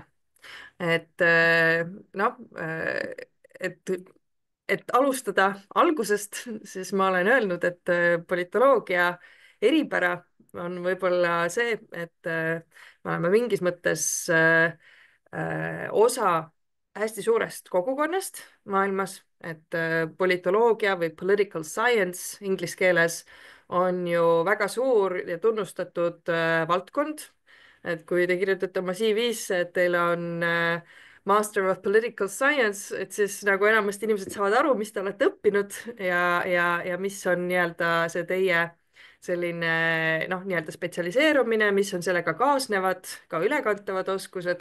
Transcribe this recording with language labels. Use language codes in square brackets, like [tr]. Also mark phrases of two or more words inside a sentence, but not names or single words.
[et] et noh, et, et alustada algusest, siis ma olen öelnud, et politoloogia eripära on võib-olla see, et me oleme mingis mõttes osa hästi suurest kogukonnast maailmas, et politoloogia või [en] political science [et] inglise keeles on ju väga suur ja tunnustatud valdkond. et kui te kirjutate oma CV-sse, et teil on [en] Master of Political Science, [et] et siis nagu enamasti inimesed saavad aru, mis te olete õppinud ja mis on nii-öelda see teie selline noh, nii-öelda spetsialiseerumine, mis on sellega kaasnevad, ka ülekantavad oskused.